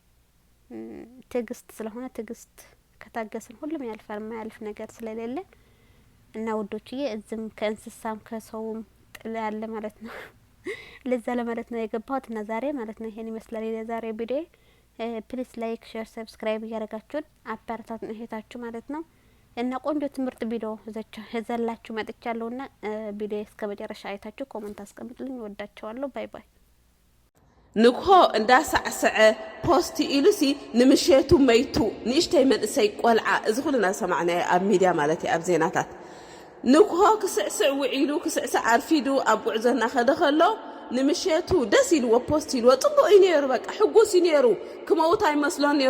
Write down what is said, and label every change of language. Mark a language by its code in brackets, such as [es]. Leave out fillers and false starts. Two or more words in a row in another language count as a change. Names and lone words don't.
[am] ትግስት ስለሆነ ትግስት ከታገስን ሁሉም ያልፋል ማያልፍ ነገር ስለሌለ እና ወዶችዬ እዝም ከእንስሳም ከሰውም ጥላ ያለ ማለት ነው ለዛ ለማለት ነው የገባሁት እና ዛሬ ማለት ነው ይሄን ይመስላል የዛሬ ቪዲዮ [en] please like share subscribe [am] ያደርጋችሁን አባራታቱን እህታችሁ ማለት ነው እና ቆንጆ ትምህርት ቪዲዮ ዘላችሁ መጥቻለሁና ቪዲዮ እስከ መጨረሻ አይታችሁ ኮሜንት አስቀምጡልኝ ወዳችኋለሁ [en] bye bye [ti] ንኮ እንዳሳዕሰዐ ፖስት ኢሉሲ ንምሸቱ መይቱ ንእሽተይ መንእሰይ ቆልዓ እዚ ኩልና ሰማዕና ኣብ ሚድያ ማለት ኣብ ዜናታት ንኮ ክስዕስዕ ውዒሉ ክስዕስዕ አርፊዱ ኣብ ጉዕዞና ከደኸሎ ንምሸቱ ደስ ኢልዎ ፖስት ኢልዎ ጽቡቕ እዩ ነይሩ በቃ ሕጉስ እዩ ነይሩ ክመውት ኣይመስሎን ነይሩ